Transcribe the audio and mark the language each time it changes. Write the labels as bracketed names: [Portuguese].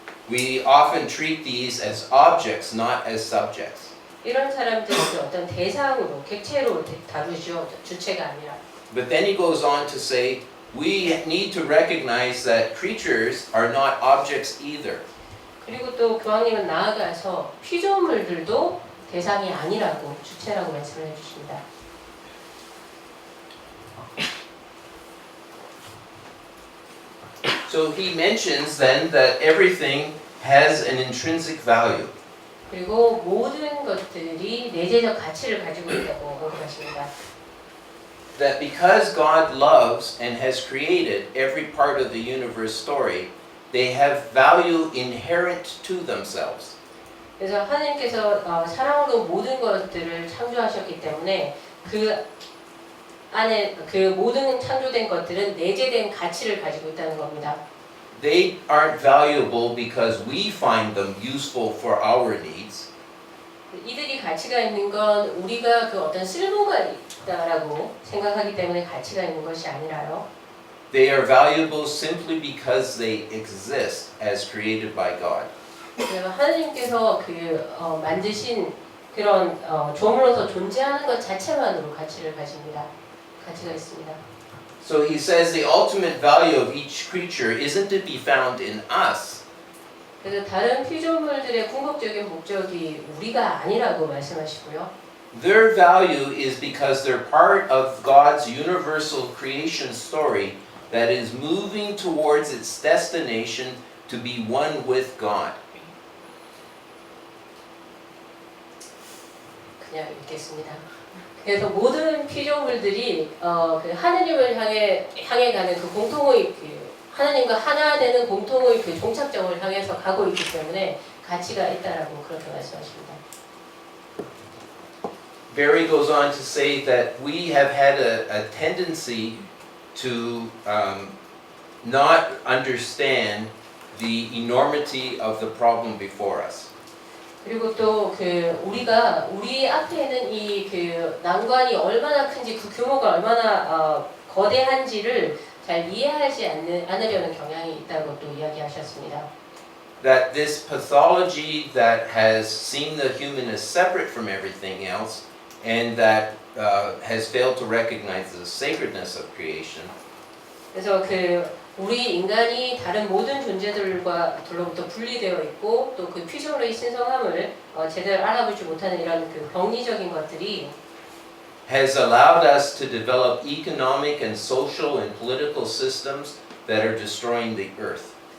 [English] We often treat these as objects, not as subjects. [Korean] 이런 사람들을 어떤 대상으로, 객체로 다루죠. 주체가 아니라. [English] But then he goes on to say, we need to recognize that creatures are not objects either. [Korean] 그리고 또 교황님은 나아가서 피조물들도 대상이 아니라고, 주체라고 말씀을 해주십니다. [English] So he mentions then that everything has an intrinsic value. [Korean] 그리고 모든 것들이 내재적 가치를 가지고 있다고 언급하십니다. [English] That because God loves and has created every part of the universe story, they have value inherent to themselves. [Korean] 그래서 하나님께서 사랑으로 모든 것들을 창조하셨기 때문에 그 안에 그 모든 창조된 것들은 내재된 가치를 가지고 있다는 겁니다. [English] They aren't valuable because we find them useful for our needs. [Korean] 이들이 가치가 있는 건 우리가 그 어떤 쓸모가 있다라고 생각하기 때문에 가치가 있는 것이 아니라요. [English] They are valuable simply because they exist as created by God. [Korean] 하나님께서 만드신 그런 조물로서 존재하는 것 자체만으로 가치를 가집니다. 가치가 있습니다. [English] So he says the ultimate value of each creature isn't to be found in us, [Korean] 그래서 다른 피조물들의 궁극적인 목적이 우리가 아니라고 말씀하시고요. [English] their value is because they're part of God's universal creation story that is moving towards its destination to be one with God. [Korean] 그냥 읽겠습니다. 그래서 모든 피조물들이 그 하느님을 향해 가는 그 공통의 하나님과 하나 되는 공통의 그 종착점을 향해서 가고 있기 때문에 가치가 있다라고 그렇게 말씀하십니다. [English] Barry goes on to say that we have had a tendency to not understand the enormity of the problem before us. [Korean] 그리고 또 우리 앞에 있는 이 난관이 얼마나 큰지 그 규모가 얼마나 거대한지를 잘 이해하지 않으려는 경향이 있다고 또 이야기하셨습니다. [English] That this pathology that has seen the human as separate from everything else and that has failed to recognize the sacredness of creation. [Korean] 그래서 우리 인간이 다른 모든 존재들로부터 분리되어 있고 또 그 피조물의 신성함을 제대로 알아보지 못하는 이런 병리적인 것들이 [English] has allowed us to develop economic and social and political systems that are destroying the earth.